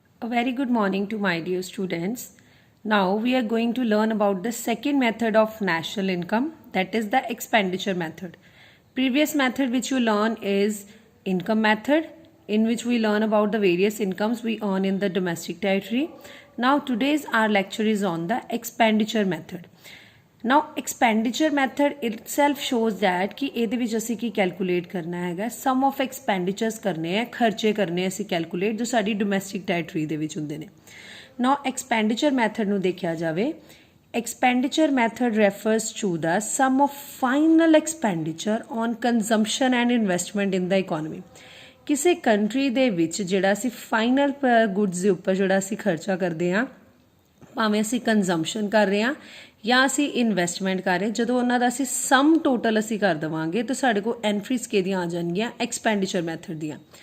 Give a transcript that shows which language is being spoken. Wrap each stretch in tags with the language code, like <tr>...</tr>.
<en>A very good morning to my dear students. Now we are going to learn about the second method of national income, that is the expenditure method. Previous method which you learn is income method, in which we learn about the various incomes we earn in the domestic territory. Now today's our lecture is on the expenditure method. Now expenditure method itself shows that</en> <pa>कि ਇਹਦੇ ਵਿੱਚ ਅਸੀਂ ਕੀ calculate ਕਰਨਾ ਹੈਗਾ, some of ਐਕਸਪੈਂਡੀਚਰਸ ਕਰਨੇ ਆ, ਖਰਚੇ ਕਰਨੇ ਅਸੀਂ ਕੈਲਕੂਲੇਟ ਜੋ ਸਾਡੀ ਡੋਮੈਸਟਿਕ ਟੈਰੀਟਰੀ ਦੇ ਵਿੱਚ ਹੁੰਦੇ ਨੇ। ਨਾਓ ਐਕਸਪੈਂਡੀਚਰ ਮੈਥਡ ਨੂੰ ਦੇਖਿਆ ਜਾਵੇ,</pa> <en>expenditure method refers to the sum of final expenditure on consumption and investment in the economy।</en> <pa>ਕਿਸੇ ਕੰਟਰੀ ਦੇ ਵਿੱਚ ਜਿਹੜਾ ਅਸੀਂ ਫਾਈਨਲ ਗੁੱਡਸ ਦੇ ਉੱਪਰ ਜਿਹੜਾ ਅਸੀਂ ਖਰਚਾ ਕਰਦੇ ਹਾਂ, ਭਾਵੇਂ ਅਸੀਂ ਕੰਜ਼ੰਪਸ਼ਨ ਕਰ ਰਹੇ ਹਾਂ ਜਾਂ ਅਸੀਂ ਇਨਵੈਸਟਮੈਂਟ ਕਰ ਰਹੇ, ਜਦੋਂ ਉਹਨਾਂ ਦਾ ਅਸੀਂ ਸਮ ਟੋਟਲ ਅਸੀਂ ਕਰ ਦੇਵਾਂਗੇ ਤਾਂ ਸਾਡੇ ਕੋਲ ਐਂਟਰੀਜ਼ ਕਿਹਦੀਆਂ ਆ ਜਾਣਗੀਆਂ, ਐਕਸਪੈਂਡੀਚਰ ਮੈਥਡ ਦੀਆਂ।</pa>